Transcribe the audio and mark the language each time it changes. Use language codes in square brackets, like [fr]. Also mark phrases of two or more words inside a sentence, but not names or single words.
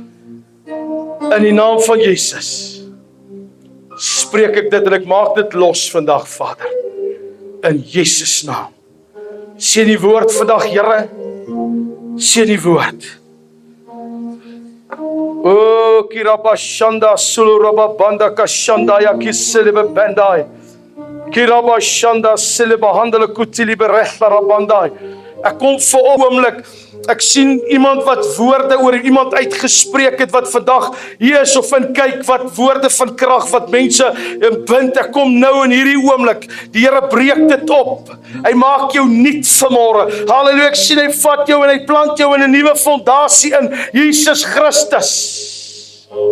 [af] In die naam van Jesus spreek ek dit en ek maak dit los vandag, Vader. In Jesus naam. Seën die woord vandag, Here. Seën die woord. O kiraba shanda suluraba banda kashanda ya kiselebe bandai. Kiraba shanda sileba handele kutili berechla rabandai. Ek kom vir oomblik, ek sien iemand wat woorde oor iemand uitgespreek het wat vandag hier is of in kyk, wat woorde van krag wat mense bind. Ek kom nou in hierdie oomblik. Die Here breek dit op. Hy maak jou nuut vanmôre. Halleluja, ek sien hy vat jou en hy plant jou in 'n nuwe fondasie in Jesus Christus.